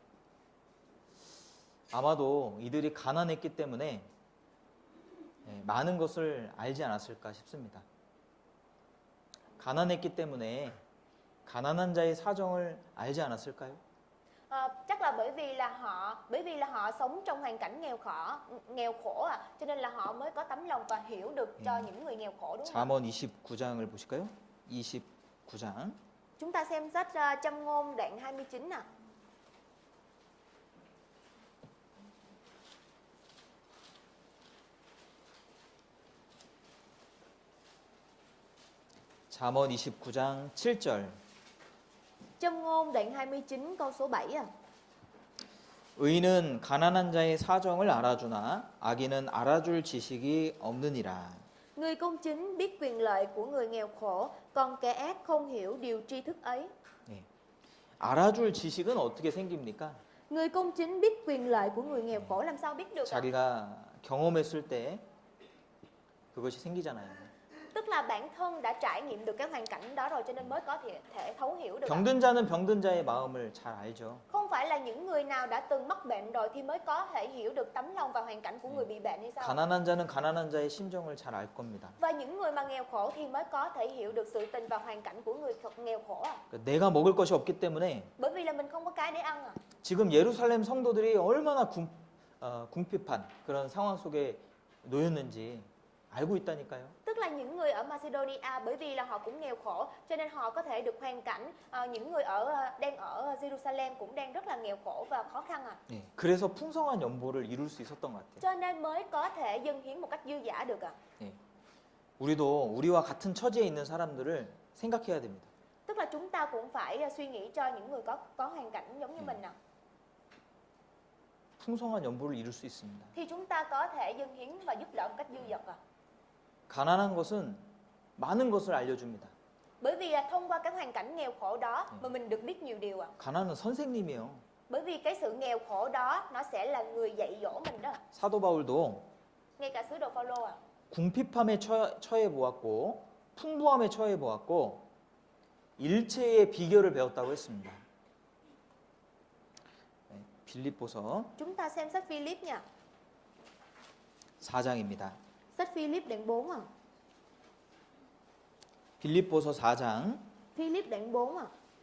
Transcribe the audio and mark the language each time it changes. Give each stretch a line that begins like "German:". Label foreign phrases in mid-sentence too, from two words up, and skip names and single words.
Korean: 아마도 이들이 가난했기 때문에 많은 것을 알지 않았을까 싶습니다. 가난했기 때문에 가난한 자의 사정을 알지 않았을까요?
Vietnamese: Chắc là bởi vì là họ sống trong hoàn cảnh nghèo khổ cho nên là họ mới có tấm lòng và hiểu được cho những người nghèo khổ, đúng không?
Korean: 잠언 29장을 보실까요? 29장.
Vietnamese: Chúng ta xem sách Châm ngôn đoạn 29 nè.
Korean: 잠언 29장 7절.
Vietnamese: Châm ngôn đoạn 29 câu số 7 à.
Korean: 의인은 가난한 자의 사정을 알아주나 악인은 알아줄 지식이 없느니라.
Vietnamese: Người công chính biết quyền lợi của người nghèo khổ, còn kẻ ác không hiểu điều tri thức ấy.
Korean: 알아줄 지식은 어떻게 생깁니까?
Vietnamese: Người công chính biết quyền lợi của người nghèo khổ làm sao biết được ạ?
Korean: 자기가 경험했을 때 그것이 생기잖아요.
Vietnamese: Tức là bản thân đã trải nghiệm được cái hoàn cảnh đó rồi cho nên mới có thể thấu hiểu được ạ.
Korean: 병든 자는 병든 자의 마음을 잘 알죠.
Vietnamese: Không phải là những người nào đã từng mắc bệnh rồi thì mới có thể hiểu được tấm lòng và hoàn cảnh của người bị bệnh hay sao?
Korean: 가난한 자는 가난한 자의 심정을 잘 알 겁니다.
Vietnamese: Và những người mà nghèo khổ thì mới có thể hiểu được sự tình và hoàn cảnh của người nghèo khổ à.
Korean: 내가 먹을 것이 없기 때문에
Vietnamese: Bởi vì là mình không có cái để ăn à.
Korean: 지금 예루살렘 성도들이 얼마나 궁핍한 그런 상황 속에 놓였는지 알고 있다니까요.
Vietnamese: Tức là những người ở Macedonia bởi vì là họ cũng nghèo khổ cho nên họ có thể được hoàn cảnh những người đang ở Jerusalem cũng đang rất là nghèo khổ và khó khăn à.
Korean: 그래서 풍성한 연보를 이룰 수 있었던 것 같아요.
Vietnamese: Cho nên mới có thể dâng hiến một cách dư dả được à.
Korean: 우리도 우리와 같은 처지에 있는 사람들을 생각해야 됩니다.
Vietnamese: Tức là chúng ta cũng phải suy nghĩ cho những người có hoàn cảnh giống như mình à.
Korean: 풍성한 연보를 이룰 수 있습니다.
Vietnamese: Thì chúng ta có thể dâng hiến và giúp đỡ một cách dư dật à.
Korean: 가난한 것은 많은 것을 알려줍니다.
Vietnamese: Bởi vì thông qua cái hoàn cảnh nghèo khổ đó mà mình được biết nhiều điều à.
Korean: 가난은 선생님이에요.
Vietnamese: Bởi vì cái sự nghèo khổ đó nó sẽ là người dạy dỗ mình đó.
Korean: 사도 바울도
Vietnamese: Ngay cả sứ đồ Phaolô à.
Korean: 궁핍함에 처해 보았고 풍부함에 처해 보았고 일체의 비결을 배웠다고 했습니다. 빌립보서
Vietnamese: Chúng ta xem sách Philip nha.
Korean: 4장입니다.
Vietnamese: Sách Philip đoạn 4 à.
Korean: 빌립보서 4장
Vietnamese: Philip đoạn 4 à.